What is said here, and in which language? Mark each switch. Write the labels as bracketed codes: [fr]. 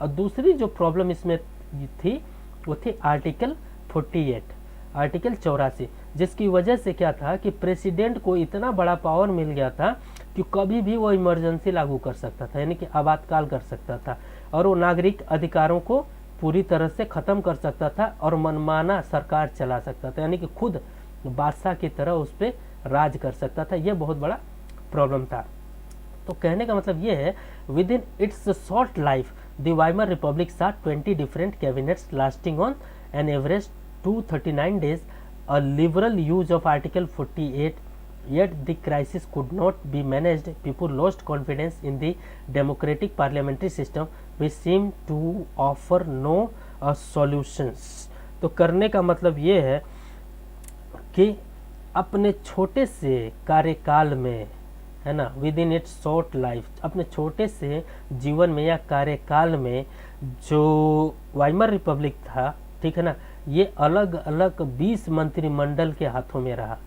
[hi] और दूसरी जो प्रॉब्लम इसमें थी वो थी आर्टिकल 48, आर्टिकल 84, जिसकी वजह से क्या था कि प्रेसिडेंट को इतना बड़ा पावर मिल गया था कि कभी भी वो इमरजेंसी लागू कर सकता था, यानी कि आपातकाल कर सकता था, और वो नागरिक अधिकारों को पूरी तरह से ख़त्म कर सकता था और मनमाना सरकार चला सकता था, यानी कि खुद बादशाह की तरह उस पर राज कर सकता था। ये बहुत बड़ा प्रॉब्लम था। तो कहने का मतलब ये है, [en] Within its short life the Weimar Republic saw 20 different cabinets lasting on an average 239 days, a liberal use of Article 48, yet the crisis could not be managed. People lost confidence in the democratic parliamentary system, which seemed to offer no solutions. [hi] तो करने का मतलब ये है कि अपने छोटे से कार्यकाल में, है ना, [en] within its short life, [hi] अपने छोटे से जीवन में या कार्यकाल में जो वाइमर रिपब्लिक था, ठीक है ना, ये अलग अलग 20 मंत्रिमंडल के हाथों में रहा।